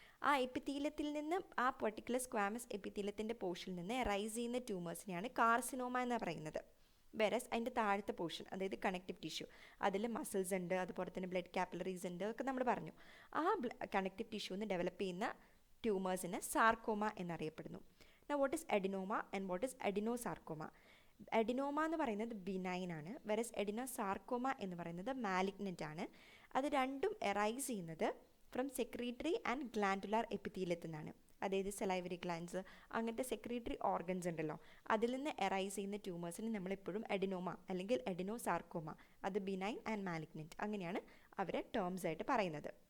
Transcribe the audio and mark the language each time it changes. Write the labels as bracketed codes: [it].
[ml] ആ എപ്പിത്തീലിയത്തിൽ നിന്ന്, ആ പെർട്ടിക്കുലർ സ്ക്വാമസ് എപ്പിത്തീലിയത്തിൻ്റെ പോർഷനിൽ നിന്ന് അറൈസ് ചെയ്യുന്ന ട്യൂമേഴ്സിനെയാണ് കാർസിനോമ എന്ന് പറയുന്നത്. വെറസ് അതിൻ്റെ താഴത്തെ പോർഷൻ, അതായത് കണക്റ്റീവ് ടിഷ്യൂ, അതിൽ മസിൽസ് ഉണ്ട്, അതുപോലെ തന്നെ ബ്ലഡ് കാപ്പിലറീസ് ഉണ്ട്, ഒക്കെ നമ്മൾ പറഞ്ഞു. ആ കണക്റ്റീവ് ടിഷ്യൂന്ന് ഡെവലപ്പ് ചെയ്യുന്ന ട്യൂമേഴ്സിന് സാർക്കോമ എന്നറിയപ്പെടുന്നു. [en] Now what is adenoma and what is adenosarcoma? [ml] Adenoma എന്ന് പറയുന്നത് ബിനൈൻ ആണ്, വെറസ് അഡിനോസാർക്കോമ എന്ന് പറയുന്നത് മാലിഗ്നൻ്റ് ആണ്. അത് രണ്ടും എറൈസ് ചെയ്യുന്നത് [en] from secretary and glandular [ml] എപ്പിത്തീലിയത്തിൽ നിന്നാണ്. അതായത് സെലൈവറി ഗ്ലാൻഡ്സ്, അങ്ങനത്തെ സെക്രീറ്ററി ഓർഗൻസ് ഉണ്ടല്ലോ, അതിൽ നിന്ന് എറൈസ് ചെയ്യുന്ന ട്യൂമേഴ്സിന് നമ്മളെപ്പോഴും അഡിനോമ അല്ലെങ്കിൽ അഡിനോസാർക്കോമ, അത് ബിനൈൻ ആൻഡ് മാലിഗ്നൻ്റ്, അങ്ങനെയാണ് അവരെ ടേംസ് ആയിട്ട് പറയുന്നത്.